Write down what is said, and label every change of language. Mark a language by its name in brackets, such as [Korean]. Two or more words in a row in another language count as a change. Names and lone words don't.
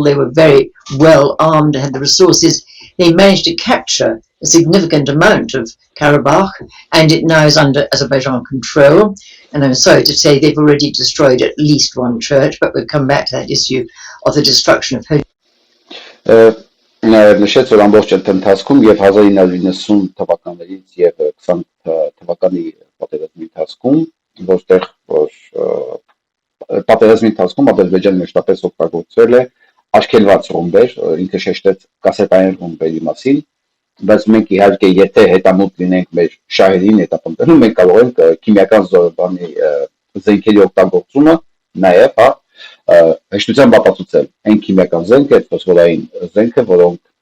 [English] They were very well armed, had the resources. They managed to capture a significant amount of Karabakh, and it now is under Azerbaijan control. And I'm sorry to say they've already destroyed at least one church, but we'll come back to that issue of the destruction of holy. [Armenian] Նշեց, որ ամբողջ ընթացքում եւ 1990 թվականներից եւ 20 թվականի պատերազմի ընթացքում, որտեղ պատերազմի ընթացքում Ադրբեջանը մշտապես օգտագործել է արգելված ռումբեր, ինքը շեշտեց կասետային ռումբերի մասին, բայց մենք իհարկե եթե հետամուտ լինենք մեր շահերին հետապնդելու, մենք կարող ենք քիմիական զենքերի օգտագործումը նաեւ հեշտությամբ ապացուցել այն քիմիական զենքը, ֆոսֆորային զենքը, որոնք